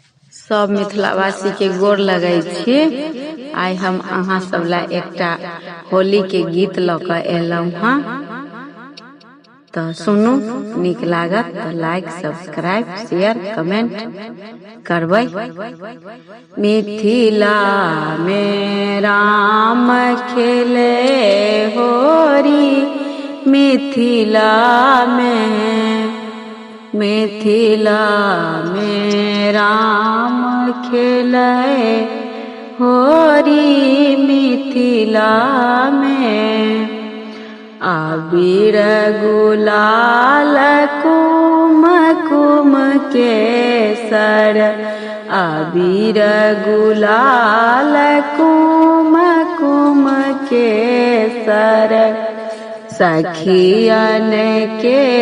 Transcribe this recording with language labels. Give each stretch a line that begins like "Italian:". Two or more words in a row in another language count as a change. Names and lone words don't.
Maithili: सब मिथिलावासी के गोर लगै छी। आइ हम अहाँ सब ला एकटा होली के गीत ल क एलहुं हां, तो सुनू, निक लागत तो
English: like, subscribe, share, comment
Maithili: करबै। मिथिला में राम खेले होरी, मिथिला में राम खेले होरी, मिथिला में अबीर गुलाल कुमकुम केसर, अबीर गुलाल कुमकुम केसर, सखियन के